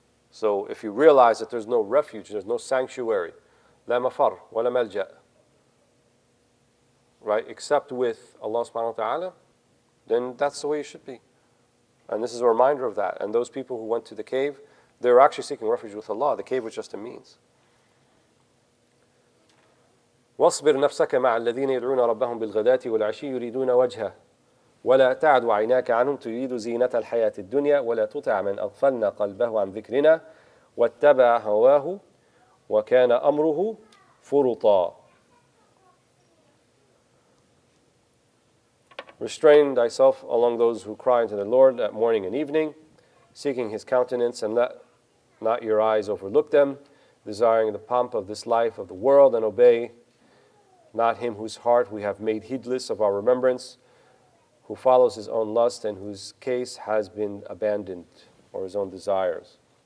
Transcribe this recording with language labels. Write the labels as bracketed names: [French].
[English] So if you realize that there's no refuge, there's no sanctuary, [Arabic] لا مفر ولا ملجأ, [English] right, except with Allah subhanahu wa ta'ala, then that's the way you should be. And this is a reminder of that. And those people who went to the cave, they were actually seeking refuge with Allah. The cave was just a means. [Arabic] واصبر نفسك مع الذين يدعون ربهم بالغداة والعشي يريدون وجهه ولا تعد عيناك عنهم تريد زينة الحياة الدنيا ولا تطع من أغفلنا قلبه عن ذكرنا واتبع هواه وَكَانَ أَمْرُهُ فُرُطًا. [English] Restrain thyself along those who cry unto the Lord at morning and evening, seeking His countenance, and let not your eyes overlook them, desiring the pomp of this life of the world, and obey not him whose heart we have made heedless of our remembrance, who follows his own lust, and whose case has been abandoned, or his own desires.